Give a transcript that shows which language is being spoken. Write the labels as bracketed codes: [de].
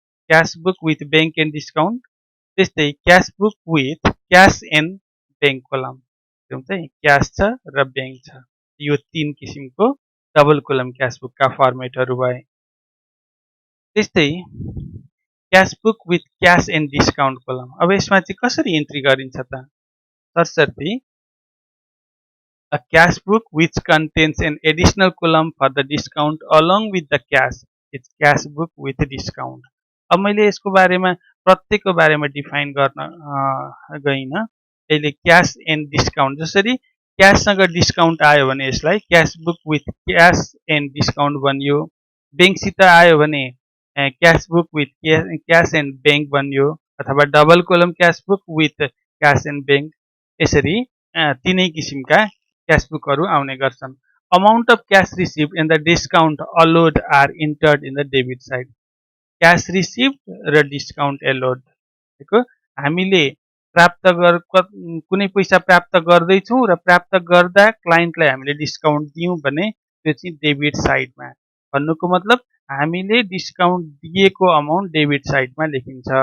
[ne] Cash book with bank and discount, त्यस्तै cash book with cash and bank kolam, चाहिँ cash छ र bank छ। यो तीन किसिमको डबल कोलम क्यास बुकका फर्मेटहरू भए। त्यस्तै cash book with cash and discount kolam, अब यसमा चाहिँ कसरी इन्ट्री गरिन्छ त? सरसर्ती [en] a cash book which contains an additional column for the discount along with the cash is cash book with discount। [ne] अब मैले यसको बारेमा प्रत्येकको बारेमा डिफाइन गर्न गइनँ। अहिले क्यास एन्ड डिस्काउन्ट, जसरी क्याससँग डिस्काउन्ट आयो भने यसलाई cash book with cash and discount बनियो। बैंकसित आयो भने cash book with cash and bank बनियो, अथवा double kolam cash book with cash and bank. यसरी तीनै किसिमका क्याश बुकहरू आउने गर्छन्। [en] Amount of cash receive and the discount allowed are entered in the debit side. [ne] Cash receive र डिस्काउन्ट एलोड भनेको हामीले प्राप्त कुनै पैसा प्राप्त गर्दैछौँ र प्राप्त गर्दा क्लाइन्टलाई हामीले डिस्काउन्ट दियौँ भने त्यो चाहिँ डेबिट साइडमा। भन्नुको मतलब हामीले डिस्काउन्ट दिएको अमाउन्ट डेबिट साइडमा लेखिन्छ।